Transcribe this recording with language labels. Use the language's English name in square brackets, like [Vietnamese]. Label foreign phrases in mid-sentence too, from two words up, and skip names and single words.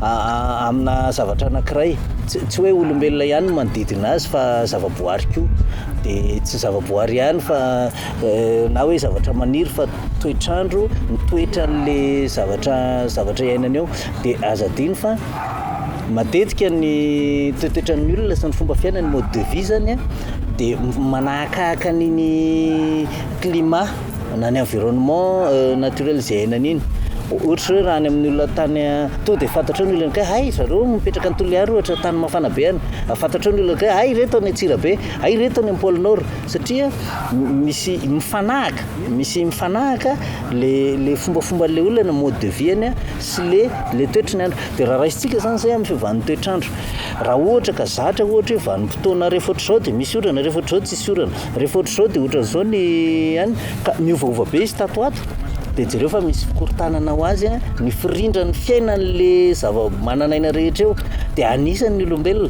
[Malagasy] amina zavatra anankiray tsy hoe olombelona ihany manodidina azy fa zavaboary koa dia tsy zavaboary ihany fa na hoe zavatra maniry fa toetrandro mitoetra n'le zavatra iainana eo dia aza adiny fa matetika ny toetoetran'ny olona sy ny fomba fiainany [French] mode de vie [Malagasy] zany a dia manahakahaka n'iny climat na ny [French] environnement naturel [Malagasy] izay ainana iny. Ohatra hoe raha any amin'ny olona tany to dia fantatra ny olona hay zareo mipetraka ny Toliara ohatra tany mafana be any, fantatra ny olona hay reto any Antsirabe, hay reto any Pôle Nord satria misy mifanahaka le fombafomban'le olona [French] mode de vie [Malagasy] any sy le toetrany andro. Dia raha raisitsika zany zay amin'ny fiovan'ny toetrandro, raha ohatra ka zatra ohatra hoe vanim-potoana rehefa ohatr'izao dia misy orana, rehefa ohatr'izao tsisy orana, rehefa ohatr'izao dia ohatr'izao ny any ka miovaova be izy tatoato. Dia jereo fa misy fikorontanana ho azy ny firindra ny fiainan'le zava-mananaina rehetra eo dia anisan'ny olombelona.